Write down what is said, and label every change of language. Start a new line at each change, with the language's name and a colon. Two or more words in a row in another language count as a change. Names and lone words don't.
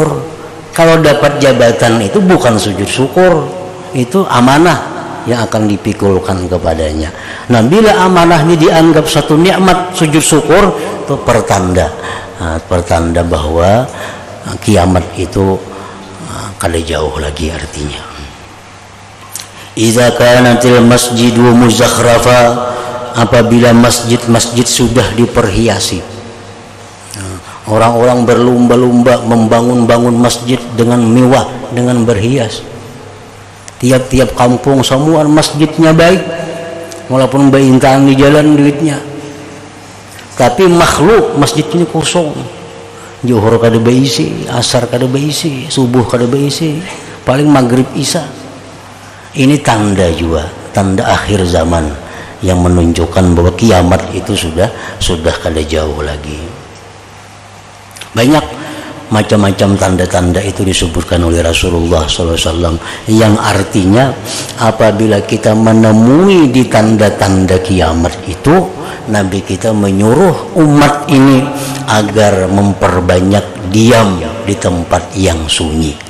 Indonesian: Kalau dapat jabatan itu bukan sujud syukur, itu amanah yang akan dipikulkan kepadanya. Nah, bila amanah ini dianggap satu nikmat, sujud syukur itu pertanda, pertanda bahwa kiamat itu kada jauh lagi artinya.
Arabic: Idza kanatil masjidu muzakhrafa,
Indonesian: apabila masjid-masjid sudah diperhiasi. Orang-orang berlomba-lomba membangun-bangun masjid dengan mewah, dengan berhias. Tiap-tiap kampung semua masjidnya baik, walaupun berintaan di jalan duitnya. Tapi makhluk masjid ini kosong.
Banjar: Zuhur kada beisi, asar kada beisi, subuh kada beisi, paling maghrib isya.
Indonesian: Ini tanda juga, tanda akhir zaman yang menunjukkan bahwa kiamat itu sudah kada jauh lagi. Banyak macam-macam tanda-tanda itu disebutkan oleh Rasulullah SAW, yang artinya apabila kita menemui di tanda-tanda kiamat itu, Nabi kita menyuruh umat ini agar memperbanyak diam di tempat yang sunyi.